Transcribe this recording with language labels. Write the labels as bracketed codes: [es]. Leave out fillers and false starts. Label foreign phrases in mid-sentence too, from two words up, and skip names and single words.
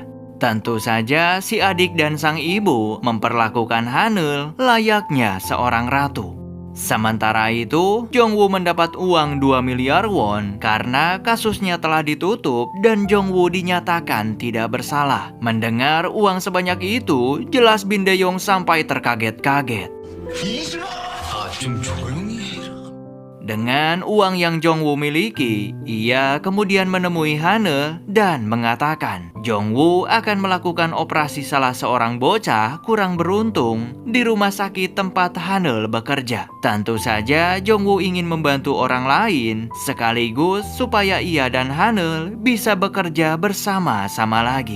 [id] Tentu saja si adik dan sang ibu memperlakukan Hanul layaknya seorang ratu. Sementara itu, Jongwoo mendapat uang 2 miliar won karena kasusnya telah ditutup dan Jongwoo dinyatakan tidak bersalah. Mendengar uang sebanyak itu, jelas Bin Dae-yong sampai terkaget-kaget. [ko] 좀 조용히 해라. [id] Dengan uang yang Jongwoo miliki, ia kemudian menemui Hanul dan mengatakan Jongwoo akan melakukan operasi salah seorang bocah kurang beruntung di rumah sakit tempat Hanul bekerja. Tentu saja Jongwoo ingin membantu orang lain sekaligus supaya ia dan Hanul bisa bekerja bersama-sama lagi.